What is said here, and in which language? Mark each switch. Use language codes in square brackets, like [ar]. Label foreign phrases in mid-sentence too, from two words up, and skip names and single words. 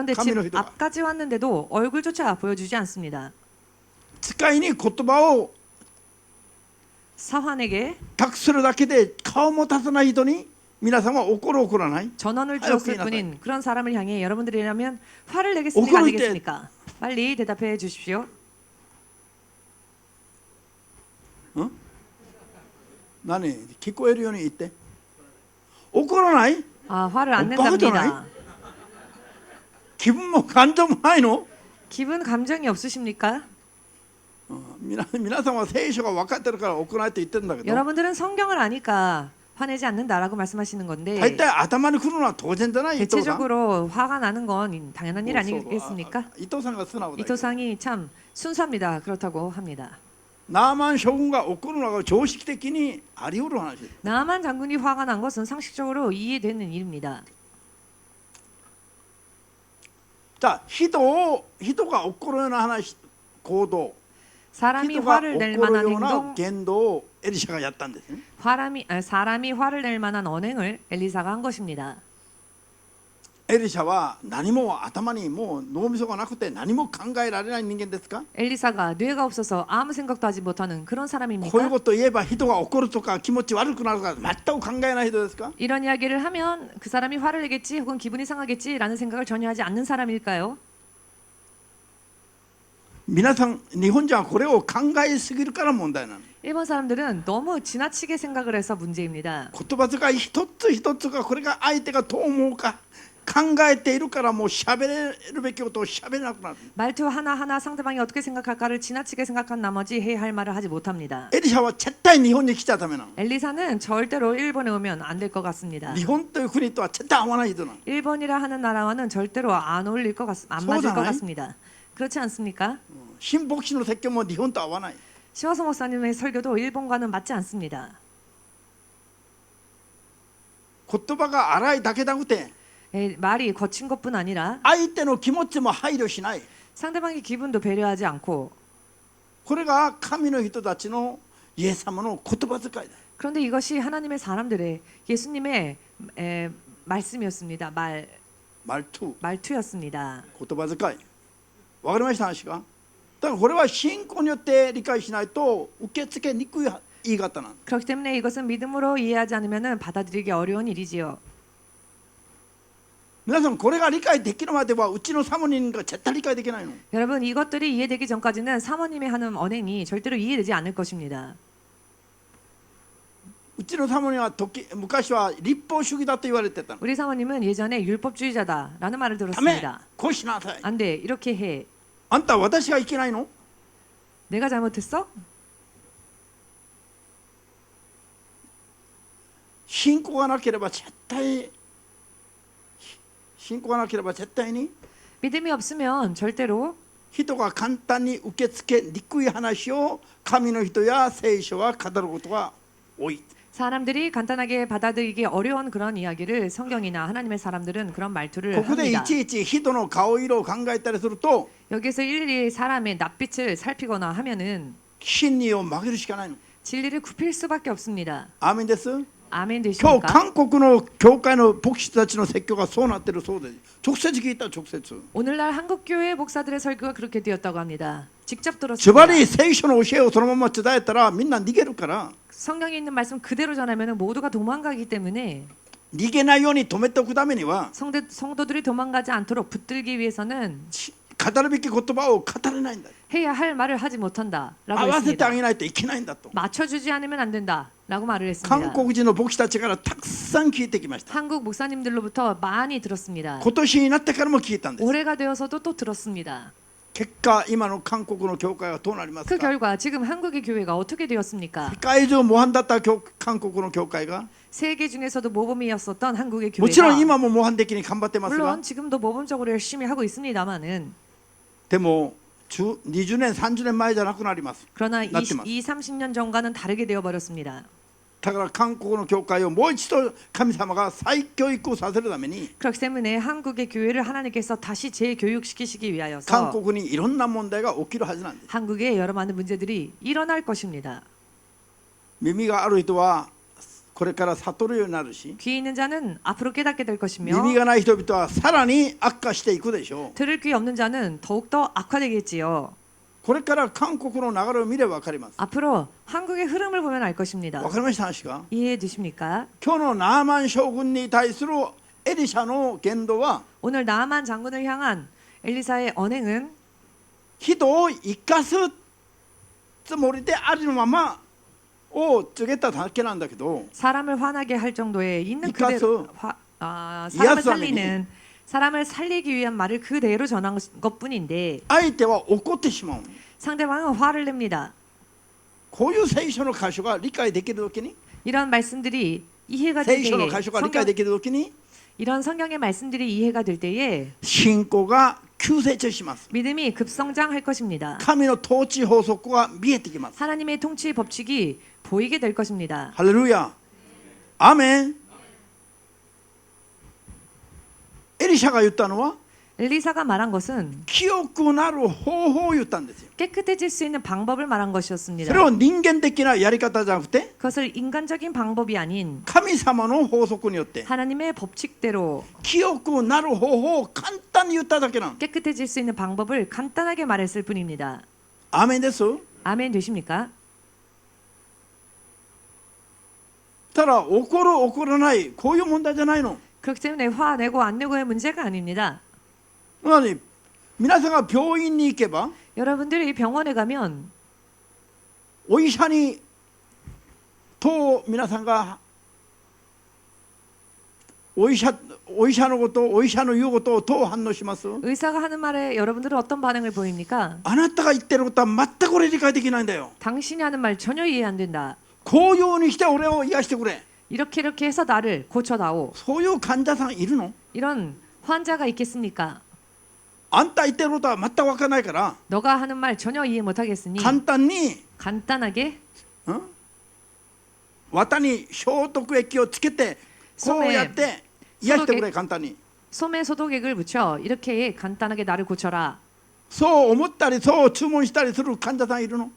[ko] 그런데 [ja] 神の [ko] 집 [ja] 人が [ko] 앞까지 왔는데도 얼굴조차 보여주지 않습니다. [ja] 使いに言葉を [ko] 사환에게 [ja] 託するだけで顔も立たない人に皆さんは怒る怒らない。 [ko] 전원을 아유, 주었을 그게 뿐인 그런 사람을 향해 여러분들이라면 화를 내겠습니까? 안 억울할 때- 내겠습니까? 빨리 대답해 주십시오. [ja] 何聞こえるように言って。怒らない？ [ko] 아, 화를 안 오빠가 낸답니다. [ja] 気分も感情もないの？ [ko] 기분 감정이 없으십니까? [ja] 皆さんは聖書が分かってるから怒らないって言ってるんだけど、 [ko] 여러분들은 성경을 아니까 화내지 않는다라고 말씀하시는 건데 [ja] 大体頭に来るのは当然じゃない。伊藤さん。 [ko] 대체적으로 화가 나는 건 당연한 일 아니겠습니까? [ja] 伊藤さんが素直だよ。 [ko] 이토상이 참 순수합니다. 그렇다고 합니다. [ja] ナーマン将軍が怒るのが常識的にあり得る話です。 [ko] 나만 장군이 화가 난 것은 상식적으로 이해되는 일입니다. [ja] じゃあ人が怒るような話行動、 [ko] 사람이 [ja] 人が [ko] 화를 [ja] 怒 [ko] 낼 [ja] る [ko] 만한 [ja] ような [ko] 행동, [ja] 言動をエリシャがやったんですね。 [ko] 사람이 화를 낼 만한 언행을 엘리사가 한 것입니다. [ja] エリシャは何も頭にもう脳みそがなくて何も考えられない人間ですか？ [ko] 엘리사가 뇌가 없어서 아무 생각도 하지 못하는 그런 [ja] こういう [ko] 사람입니까? [ja] ことを言えば人が怒るとか気持ち悪くなるとか全く考えない人ですか？ [ko] 이런 이야기를 하면 그 사람이 화를 내겠지 혹은 기분이 상하겠지라는 생각을 전혀 하지 않는 사람일까요? [ja] 皆さん日本人はこれを考えすぎるから問題なの。 [ko] 일본 사람들은 너무 지나치게 생각을 해서 문제입니다. [ja] 言葉遣い一つ一つがこれが相手がどう思うか考えているからもう喋れるべきことを喋れなくなる。 [ko] 말투 하나하나 상대방이 어떻게 생각할까를 지나치게 생각한 나머지 해야 할 말을 하지 못합니다. [ja] エリシャは絶対日本に来ちゃダメなの。 [ko] 엘리사는 절대로 일본에 오면 안 될 것 같습니다. [ja] 日本という国とは絶対合わない人なの。 [ko] 일본이라 하는 나라와는 절대로 안 어울릴 안 맞을 것 같습니다. 그렇지 않습니까? [ja] 新牧師の説教も日本と合わない。 [ko] 시와서 목사님의 설교도 일본과는 맞지 않습니다. [ja] 言葉が荒いだけじゃなくて [ko] 말이 거친 것뿐 아니라 [ja] 相手の気持ちも配慮しない。 [ko] 상대방의 기분도 배려하지 않고 [ja] これが神の人たちのイエス様の言葉遣いだ。 [ko] 그런데 이것이 하나님의 사람들의 예수님의 말씀이었습니다. 말투였습니다. [ja] 言葉遣い。わかりました話が。だからこれは信仰によって理解しないと受け付けにくい言い方なんです。 [ko] 그렇기 때문에 이것은 믿음으로 이해하지 않으면 받아들이기 어려운 일이지요. [ja] 皆さんこれが理解できるまではうちのサモニンが絶対理解できないの。 [ko] 여러분 이것들이 이해되기 전까지는 사모님이 하는 언행이 절대로 이해되지 않을 것입니다. [ja] うちのサモニンは昔は立法主義だと言われてたの。 [ko] 우리 사모님은 예전에 율법주의자다라는 말을 [ja] ダメ [ko] 들었습니다. [ja] こうしなさい。 [ko] 안 돼, 이렇게 해. [ja] あんたは私がいけないの？ [ko] 내가 잘못했어? [ja] 信仰がなければ絶対に [ko] 믿음이 없으면 절대로 [ja] 人が簡単に受け付けにくい話を神の人や聖書は語ることが多い。 [ko] 사람들이 간단하게 받아들이기 어려운 그런 이야기를 성경이나 하나님의 사람들은 그런 말투를 [ja] ここでい [ko] 합니다. [ja] ちいち人の顔色を考えたりすると [ko] 여기서 일일이 사람의 낯빛을 살피거나 하면은 [ja] 真理を曲げるしかないの。 [ko] 진리를 굽힐 수밖에 없습니다. [ja] アーメンです。 [ko] 아멘 [ja] 今日 [ko] 되십니까? [ja] 韓国の教会の牧師たちの説教がそうなってるそうで直接聞いた。直接 [ko] 오늘날 한국교회 목사들의 설교가 그렇게 되었다고 합니다. 직접 [ja] ズ [ko] 들었습니다. [ja] バリ聖書の教えをそのまま伝えたらみんな逃げるから [ko] 성경에 있는 말씀 그대로 전하면 모두가 도망가기 때문에 [ja] 逃げないように止めておくためには [ko] 성도들이 도망가지 않도록 붙들기 위해서는 [ja] 語るべき言葉を語れないんだ。 [ko] 해야 할 말을 하지 못한다라고 [ja] 合わせてあ [ko] 했습니다. [ja] げないといけないんだと。 [ko] 맞춰주지 않으면 안 된다라고 말을 [ja] 韓 [ko] 했습니다. [ja] 国人の牧師たちからたくさん聞いてきました。 [ko] 한국 목사님들로부터 많이 들었습니다. [ja] 今年になってからも聞いたんです。 [ko] 올해가 되어서도 또 들었습니다. [ja] 結果今の韓国の教会はどうなります [ko] 그 [ja] か。 [ko] 결과 지금 한국의 교회가 어떻게 되었습니까? [ja] 世界中模範だった韓国の教会が [ko] 세계 중에서도 모범이었었던 한국의 [ja] もちろん [ko] 교회가 [ja] 今も模範的に頑張ってますが [ko] 물론 지금도 모범적으로 열심히 하고 있습니다만은 [ja] でも20年30年前じゃなくなります。 [ko] 그러나 [ja] なってます。 [ko] 30년 전과는 다르게 되어 버렸습니다. [ja] だから韓国の教会をもう一度神様が再教育をさせるために [ko] 그렇기 때문에 한국의 교회를 하나님께서 다시 재교육시키시기 위하여서 [ja] 韓国にいろんな問題が起きるはずなんです。 [ko] 한국에 여러 많은 문제들이 일어날 것입니다. [ja] 耳がある人はこれから悟るようになるし [ko] 귀 있는 자는 앞으로 깨닫게 될 것이며 [ja] 耳がない人々はさらに悪化していくでしょう。 [ko] 들을 귀 없는 자는 더욱더 악화되겠지요. [ja] これから韓国の流れを見れば分かります。 [ko] 앞으로 한국의 흐름을 보면 알 것입니다. [ja] 分かりました話が。 [ko] 이해해 주십니까? [ja] 今日のナーマン将軍に対するエリシャの言動は [ko] 오늘 나아만 장군을 향한 엘리사의 언행은 [ja] 人を生かすつもりであるままを告げただけなんだけど [ko] 사람을 화나게 할 정도의 있는 이까서 그대로 사람을 이하수하면이 살리는 사람을 살리기 위한 말을 그대로 전한 것뿐인데 [ja] 相手は怒ってしまう。 [ko] 상대방은 화를 냅니다. [ja] こういう聖書の箇所が理解できるときに [ko] 이런 말씀들이 이해가 될 [ja] 聖書の [ko] 때에 [ja] 箇所が理解できるときに [ko] 이런 성경의 말씀들이 이해가 될 때에 [ja] 信仰が急成長します。 [ko] 믿음이 급성장할 것입니다. [ja] 神の統治法則が見えてきます。 [ko] 하나님의 통치 법칙이 보이게 될 것입니다. [ja] ハレルヤ。アーメン。エリシャが言ったのは [ko] 엘리사가 말한 것은 [ja] 清くなる方法を言ったんですよ。 [ko] 깨끗해질 수 있는 방법을 말한 것이었습니다. [ja] それを人間的なやり方じゃなくて [ko] 그것을 인간적인 방법이 아닌 [ja] 神様の法則によって [ko] 하나님의 법칙대로 [ja] 清くなる方法を簡単に言っただけなの。 [ko] 깨끗해질 수 있는 방법을 간단하게 말했을 뿐입니다. [ja] アーメンです。 [ko] 아멘 되십니까? [ja] ただ怒る怒らないこういう問題じゃないの。 [ko] 그렇기 때문에 화내고 안 내고의 문제가 아닙니다. [ja] 何皆さんが病院に行けば [ko] 여러분들이 병원에 가면 [ja] お医者にと皆さんがお医者のこと、お医者の言うことをどう反応します？ [ko] 의사가 하는 말에 여러분들은 어떤 반응을 보입니까? [ja] あなたが言ってることは全く俺理解できないんだよ。 [ko] 당신이 하는 말 전혀 이해 안 된다. [ja] こういうようにして俺を癒してくれ。 [ko] 이렇게 해서 나를 고쳐다오. [ja] そういう患者さんいるの？ [ko] 이런 환자가 있겠습니까? [ja] あんた言ってることは全く分からないから [ko] 너가 하는 말 전혀 이해 못하겠으니 [ja] 簡単に [ko] 간단하게 [ja] 綿に消毒液をつけてこうやって癒してくれ。簡単に [ko] 소매 소독액을 묻혀 이렇게 간단하게 나를 고쳐라. [ja] そう思ったりそう注文したりする患者さんいるの？